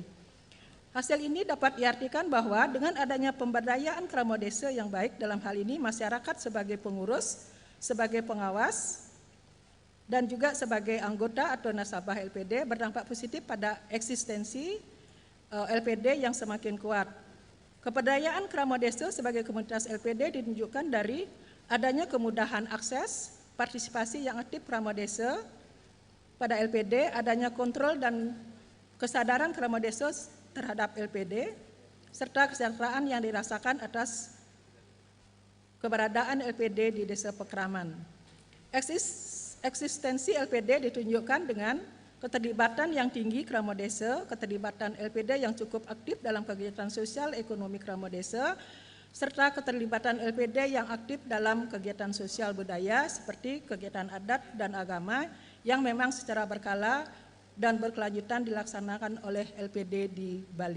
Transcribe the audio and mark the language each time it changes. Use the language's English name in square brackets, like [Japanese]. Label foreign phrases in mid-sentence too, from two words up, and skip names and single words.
[Indonesian] Hasil ini dapat diartikan bahwa dengan adanya pemberdayaan krama desa yang baik, dalam hal ini masyarakat sebagai pengurus, sebagai pengawas, dan juga sebagai anggota atau nasabah LPD berdampak positif pada eksistensi LPD yang semakin kuat. Keperdayaan krama desa sebagai komunitas LPD ditunjukkan dari adanya kemudahan akses, partisipasi yang aktif krama desa pada LPD, adanya kontrol dan kesadaran krama desa terhadap LPD, serta kesejahteraan yang dirasakan atas keberadaan LPD di desa Pekraman. Eksistensi LPD ditunjukkan dengan keterlibatan yang tinggi krama desa, keterlibatan LPD yang cukup aktif dalam kegiatan sosial ekonomi krama desa, serta keterlibatan LPD yang aktif dalam kegiatan sosial budaya seperti kegiatan adat dan agama yang memang secara berkala dan berkelanjutan dilaksanakan oleh LPD di Bali.